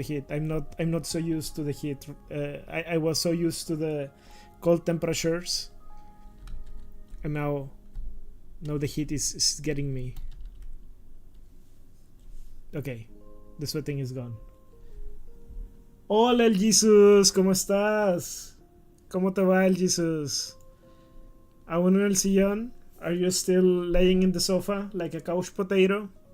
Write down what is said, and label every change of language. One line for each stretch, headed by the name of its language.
English: I'm not so used to the heat. I was so used to the cold temperatures, and now the heat is getting me. Okay, the sweating is gone.
Spanish: Hola, el Jesus, ¿cómo estás? ¿Cómo te va, el Jesus? ¿Aún en el sillón?
English: Are you still laying in the sofa like a couch potato?